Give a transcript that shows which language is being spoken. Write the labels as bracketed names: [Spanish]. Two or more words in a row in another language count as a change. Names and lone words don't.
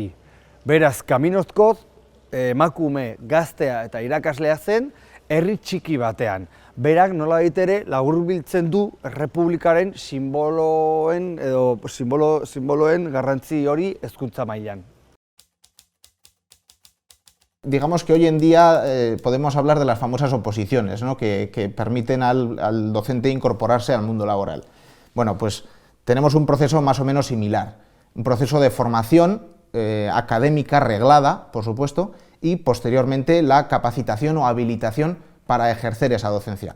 [Basque] Beraz, Kaminozkoz emakume gaztea eta irakaslea zen herri txiki batean. Berak nolabait ere laburbiltzen du errepublikaren simboloen garrantzi hori hezkuntza mailan. [Spanish] Digamos que hoy en día podemos hablar de las famosas oposiciones, ¿no? que permiten al docente incorporarse al mundo laboral. Bueno, pues tenemos un proceso más o menos similar, un proceso de formación académica reglada, por supuesto, y posteriormente la capacitación o habilitación para ejercer esa docencia.